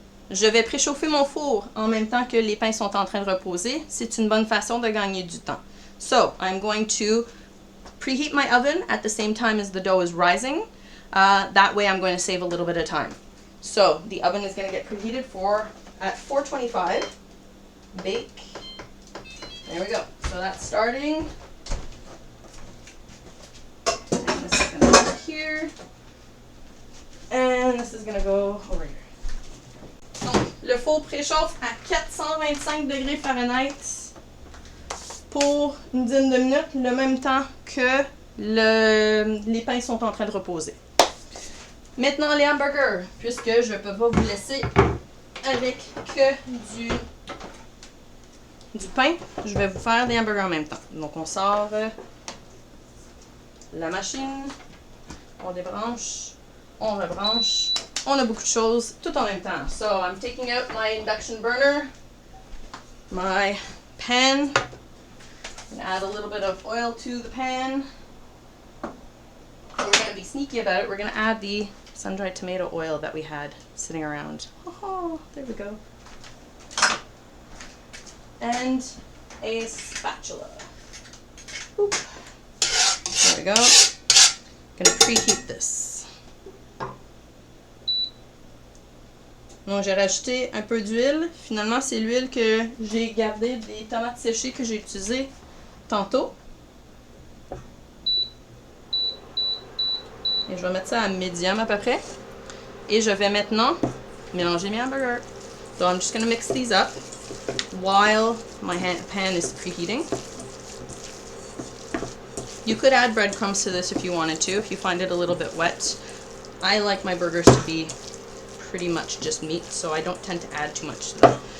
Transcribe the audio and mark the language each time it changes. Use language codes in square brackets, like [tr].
[fr] Je vais préchauffer mon four en même temps que les pains sont en train de reposer. C'est une bonne façon de gagner du temps. [en] So, I'm going to preheat my oven at the same time as the dough is rising. That way I'm going to save a little bit of time. So, the oven is going to get preheated at 425. Bake. There we go. So that's starting. And this is going to go here. And this is going to go over here. [fr] Donc, le four préchauffe à 425 degrés Fahrenheit pour une dizaine de minutes, le même temps que les pains sont en train de reposer. Maintenant, les hamburgers, puisque je ne peux pas vous laisser avec que du pain, je vais vous faire des hamburgers en même temps. Donc, on sort la machine, on débranche, on rebranche. On a beaucoup de choses tout en même temps. [en] So, I'm taking out my induction burner, my pan. I'm going to add a little bit of oil to the pan. We're going to be sneaky about it. We're going to add the sun-dried tomato oil that we had sitting around. Oh, there we go. And a spatula. Oop. There we go. Going to preheat this. [fr] Donc, j'ai rajouté un peu d'huile. Finalement, c'est l'huile que j'ai gardée des tomates séchées que j'ai utilisées tantôt. Et je vais mettre ça à médium à peu près. Et je vais maintenant mélanger mes hamburgers. [en] So I'm just going to mix these up while my pan is preheating. You could add breadcrumbs to this if you wanted to, if you find it a little bit wet. I like my burgers to be pretty much just meat, so I don't tend to add too much to them.